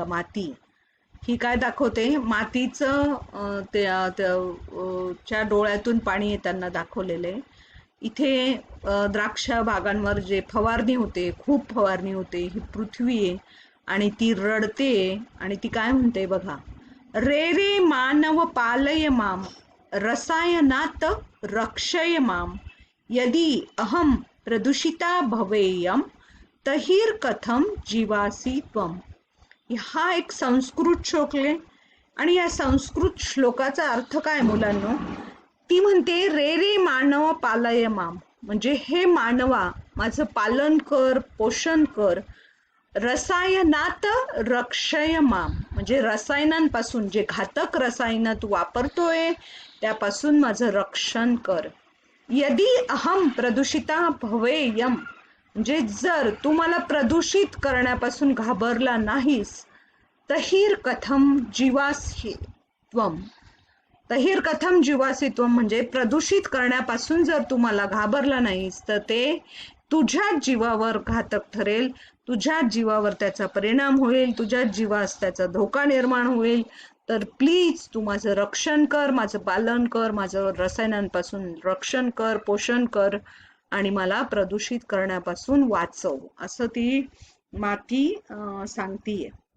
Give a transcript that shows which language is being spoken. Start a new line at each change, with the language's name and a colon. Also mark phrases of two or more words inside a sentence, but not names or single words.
Marathi: माती ही काय दाखवते, मातीचं च्या डोळ्यातून पाणी येताना दाखवलेले. इथे द्राक्ष बागांवर जे फवारणी होते, खूप फवारणी होते, ही पृथ्वी आहे आणि ती रडते आणि ती काय म्हणते बघा,
Sanskrit: रे रे मानव पालय माम रसायनात रक्षय माम यदि अहम प्रदूषिता भवेयम तहिर कथम जीवासी त्वम.
Marathi: हा एक संस्कृत श्लोक आहे आणि या संस्कृत श्लोकाचा अर्थ काय मुलांनो, ती म्हणते
Sanskrit: रे रे मानव पालय माम,
Marathi: म्हणजे हे मानवा माझं पालन कर, पोषण कर.
Sanskrit: रसायनात रक्षय माम,
Marathi: म्हणजे रसायनांपासून, जे घातक रसायन तू वापरतोय त्यापासून माझं रक्षण कर.
Sanskrit: यदि अहम प्रदूषिता भवेयम,
Marathi: म्हणजे जर तू मला प्रदूषित करण्यापासून घाबरला नाहीस,
Sanskrit: तहिर कथम जीवासी त्वम. तहिर कथम जीवासी त्वम
Marathi: म्हणजे प्रदूषित करण्यापासून जर तू मला घाबरला नाहीस तर ते तुझ्या जीवावर घातक ठरेल, तुझ्या जीवावर त्याचा परिणाम होईल, तुझ्या जीवास त्याचा धोका निर्माण होईल. तर प्लीज तू माझं रक्षण कर, माझं पालन कर, माझं रसायनांपासून रक्षण कर, पोषण कर आणि मला प्रदूषित करण्यापासून वाचव, असं ती माती सांगतीये.